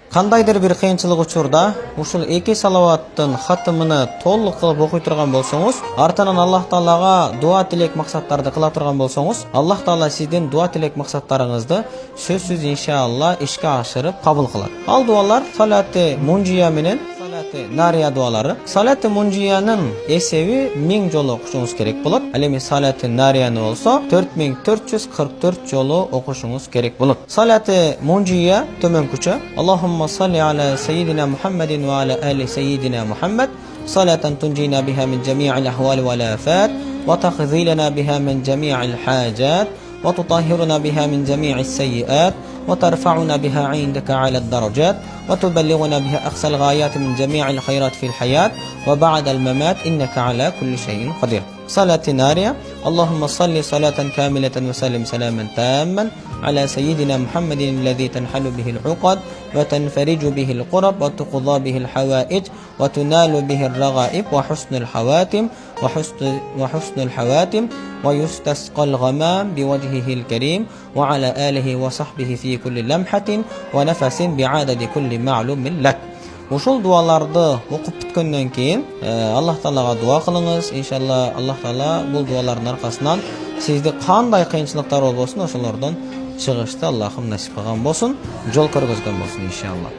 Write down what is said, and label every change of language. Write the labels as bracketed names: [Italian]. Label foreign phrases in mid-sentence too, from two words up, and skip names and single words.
[Kyrgyz] Кандайдыр бир кыйынчылык учурда ушул эки салаваттын хатымыны толук кылып окуй турган болсоңуз, артынан Аллах Таалага дуа тилек максаттарды кыла турган болсоңуз, Аллах Таала сиздин дуа тилек максаттарыңызды сөзсүз иншалла ишке ашырып кабыл кылат. Ал дуалар салаты мунжия менен салаты нария дуалары. Салаты мунжиянын эсеби 1000 жолу окушуңуз керек болот. Ал эми салаты нарияны болсо 4444 жолу окушуңуз керек болот. Салаты мунжия төмөнкүчө: [Arabic] اللهم صل على سيدنا محمد وعلى آل سيدنا محمد صلاة تنجينا بها من جميع الأهوال والآفات وتقضي لنا بها جميع الحاجات وتطهرنا بها من جميع السيئات وترفعنا بها عندك أعلى الدرجات وتبلغنا بها أقصى الغايات من جميع الخيرات في الحياة وبعد الممات إنك على كل شيء قدير. Salati nariya: اللهم صل صلاة كاملة وسلم سلاما تاما على سيدنا محمد الذي تنحل به العقد وتنفرج به القرب وتقضى به الحوائج وتنال به الرغائب وحسن الحواتم ويستسقى الغمام بوجهه الكريم وعلى آله وصحبه في كل لمحة ونفس بعدد كل معلوم لك. [Kyrgyz] Ушул дуаларды окуп бүткөндөн кийин Аллах Таалага дуа кылыңыз. Иншалла Аллах Таала бул дуалардын аркасынан сизди кандай кыйынчылыктар болбосун ошолордон чыгышты Аллахым насип кылган болсун, жол көргөзгөн болсун иншалла.